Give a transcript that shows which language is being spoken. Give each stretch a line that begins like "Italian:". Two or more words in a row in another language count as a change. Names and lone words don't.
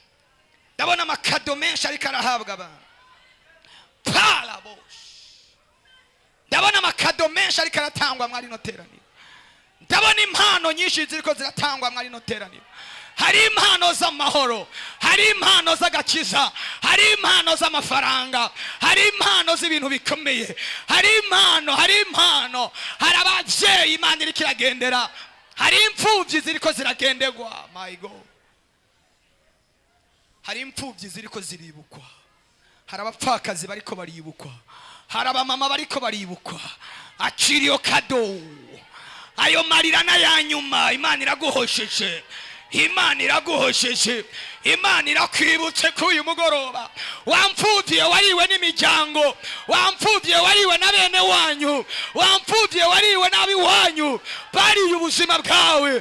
Rundi: Ndabona amakado menshi ariko arahabwa abantu. Ndabona amakado menshi ariko aratangwa mwari no teraniro. Ndabona impano nyinshi ziriko ziratangwa mwari no teraniro. Hari impano z'amahoro, hari impano z'agakiza, hari impano z'amafaranga, hari impano z'ibintu bikomeye, hari impano, hari abavyeyi Imana iriko iragendera, hari imfuvyi ziriko ziragenderwa.
English: My God,
Rundi: hari imfuvyi ziriko ziribukwa, hari abapfakazi bariko baribukwa, hari abamama bariko baribukwa. Akira iyo kado, ayo marira n'ayanyuma Imana iraguhosheje, Imana iraguhosheje, Imana irakwibutse ko uyu mugoroba wamfuvye wariwe n'imiryango, wamfuvye wariwe na bene wanyu, wamfuvye wariwe nabi wanyu bariye ubuzima bwawe.